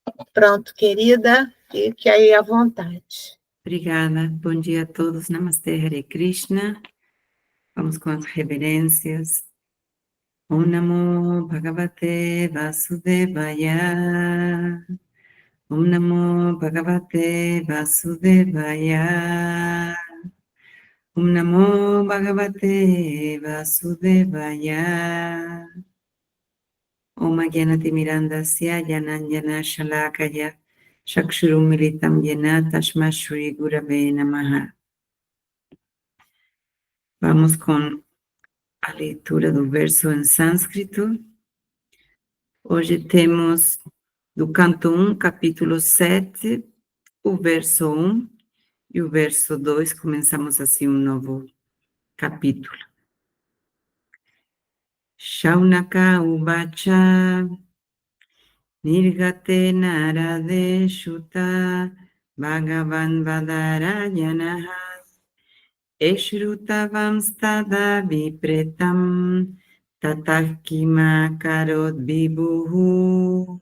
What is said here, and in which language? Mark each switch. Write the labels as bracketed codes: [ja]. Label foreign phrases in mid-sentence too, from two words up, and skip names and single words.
[pt] Pronto, querida, fique aí à vontade. Obrigada. Bom dia a todos. Namastê, Hare Krishna. Vamos com as reverências. [sa] ॐ नमो भगवते वासुदेवाय. ॐ नमो भगवते वासुदेवाय. ॐ नमो भगवते वासुदेवाय. ॐ अज्ञानतिमिरान्धस्य ज्ञानाञ्जन शलाकया चक्षुरुन्मीलितं येन तस्मै श्री गुरवे नमः. [pt] Vamos com a leitura do verso em sânscrito. Hoje temos do canto 1, capítulo 7, o verso 1 e o verso 2. Começamos assim um novo capítulo. [sa] शौनक उवाच निर्गते नारदे सूत भगवान् बादरायणिः श्रुतवांस् तदभिप्रेतं ततः किम् अकरोद् विभुः.